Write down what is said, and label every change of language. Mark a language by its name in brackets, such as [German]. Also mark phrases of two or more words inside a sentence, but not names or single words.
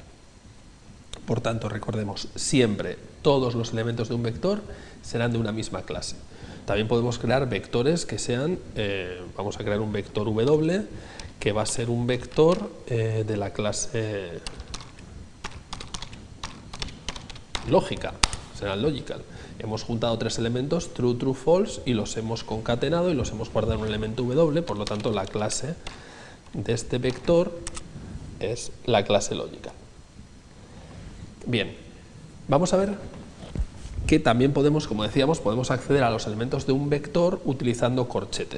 [Spanish] Por tanto, recordemos, siempre todos los elementos de un vector serán de una misma clase. También podemos crear vectores que sean, vamos a crear un vector W, que va a ser un vector de la clase lógica, será logical. Hemos juntado tres elementos, [English] true, true, false, [Spanish] y los hemos concatenado y los hemos guardado en un elemento W, por lo tanto la clase de este vector es la clase logical. Bien, vamos a ver que también podemos, como decíamos, podemos acceder a los elementos de un vector utilizando corchetes.